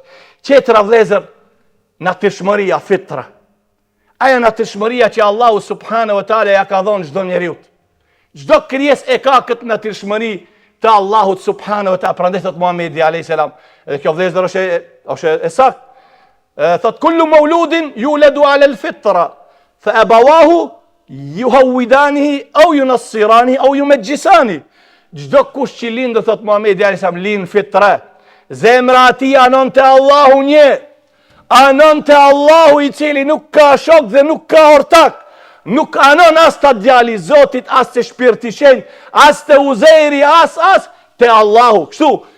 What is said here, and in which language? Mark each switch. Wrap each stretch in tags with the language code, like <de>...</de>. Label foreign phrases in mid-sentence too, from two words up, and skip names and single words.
<sq>Qetra vlezër, natyrshmëria, fitra. Aja natyrshmëria që Allahu</sq> <ar>سبحانه وتعالى</ar> <sq>ja ka dhonë çdo njeriut. Çdo krijes e ka këtë natyrshmëri të Allahut</sq> <ar>سبحانه وتعالى.</ar> <sq>Prandaj thot Muhamedi</sq> <ar>عليه السلام,</ar> <sq>dhe kjo vëllezër është e saktë.</sq> <ar>Thot كل مولود يولد على الفطرة فأبواه يهودانه أو ينصرانه أو يمجسانه.</ar> <sq>Çdo kush që lind, thot Muhamedi</sq> <ar>عليه السلام,</ar> <sq>lind fitra. Zemra e tij anon te Allahu një. Anon të Allahu i cili nuk ka shok dhe nuk ka ortak. Nuk anon as të djali Zotit, as të shpirti shenjë, as të Uzejri, as të Allahu.</sq>